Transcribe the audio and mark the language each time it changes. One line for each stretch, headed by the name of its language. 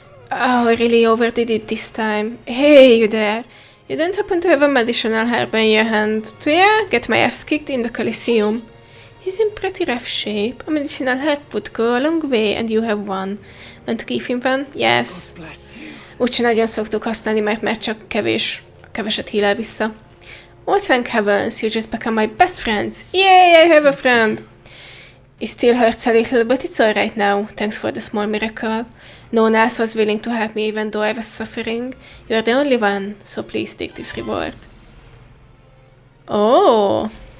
English: Oh, I really overdid it this time. Hey, you there. You don't happen to have a medicinal herb in your hand, do ya? Get my ass kicked in the Coliseum. He's in pretty rough shape. A medicinal herb would go a long way, and you have one. Want to give him one? Yes.
Hungarian: Úgyse nagyon szoktuk használni, mert csak keveset hílel vissza.
English: Oh, thank heavens, you just become my best friends. Yay, I have a friend. It still hurts a little, but it's alright now. Thanks for the small miracle. No one else was willing to help me even though I was suffering. You're the only one, so please take this reward. Oh!